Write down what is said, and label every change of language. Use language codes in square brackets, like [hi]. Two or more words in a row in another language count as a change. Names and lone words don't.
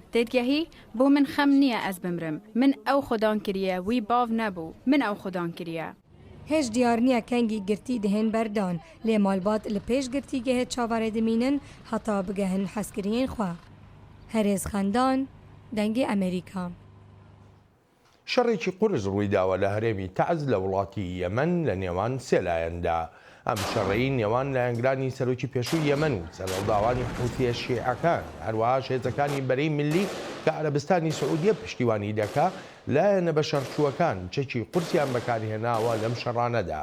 [ku] Têdgehî bo min xem niye ez bimirim. Min ew xudan kiriye, wî bav nebû. Min ew xudan kiriye. Hêj diyariniya kengî girtî dihên berdan, lê malbat li pêş girtîgehê çavarê dimînin heta bigehin hezkiriyên xwe. Herêz xendan دەنگی ئەمریکا. [ckb] شەڕێکی قورس ڕوویداوە لە هەرێمی تەعز لە وڵاتی یەمەن لە نێوان سێلایەندا. ئەم شەڕەی نێوان لایەنگرانی سەرۆکی پێشووی یەمەن و سەرۆڵداوانی حوتیە شیعەکان هەروەها شێزەکانی بەرەی ملی کە عەرەبستانی سعودیە پشتیوانی دەکا لایەنە بە شەڕچووەکان چەکی قورسیان بەکارهێناوە لەم شەڕانەدا.